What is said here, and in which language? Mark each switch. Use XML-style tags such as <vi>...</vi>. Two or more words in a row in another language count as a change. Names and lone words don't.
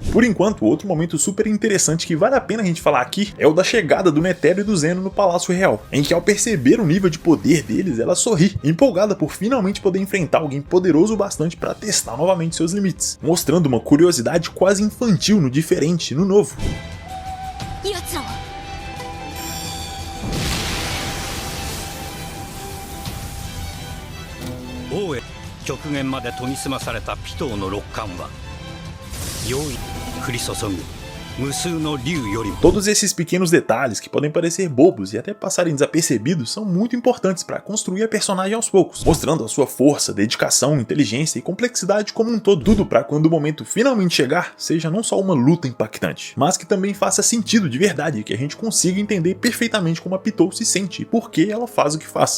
<pt>Por enquanto, outro momento super interessante que vale a pena a gente falar aqui é o da chegada do Netero e do Zeno no Palácio Real, em que ao perceber o nível de poder deles, ela sorri, empolgada por finalmente poder enfrentar alguém poderoso o bastante para testar novamente seus limites, mostrando uma curiosidade quase infantil no diferente, no novo.</pt> <ja>王へ極限まで研ぎ澄まされたピトーの六冠は容易に降り注ぐ</ja> <pt>Todos esses pequenos detalhes que podem parecer bobos e até passarem desapercebidos são muito importantes para construir a personagem aos poucos, mostrando a sua força, dedicação, inteligência e complexidade como um todo, tudo para quando o momento finalmente chegar, seja não só uma luta impactante, mas que também faça sentido de verdade, que a gente consiga entender perfeitamente como a Pitou se sente e por que ela faz o que faz.</pt>